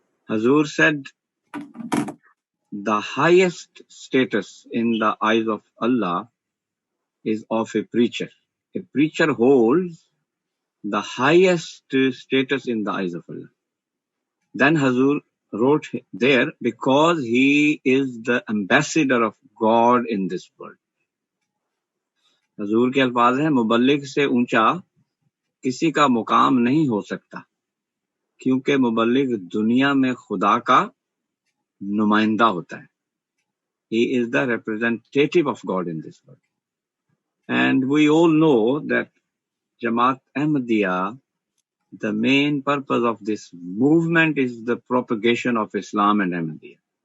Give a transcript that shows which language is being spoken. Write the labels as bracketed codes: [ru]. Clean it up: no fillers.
[en] Hazur said, the highest status in the eyes of Allah is of a preacher. A preacher holds the highest status in the eyes of Allah. Then Hazur wrote there, because he is the ambassador of God in this world. [ur] حضور کے الفاظ ہیں مبلغ سے اونچا کسی کا مقام نہیں ہو سکتا کیونکہ مبلغ دنیا میں خدا کا نمائندہ ہوتا ہے. [en] He is the representative of God in this world. And we all know that Jamaat Ahmadiyya, the main purpose of this movement is the propagation of Islam and Ahmadiyya.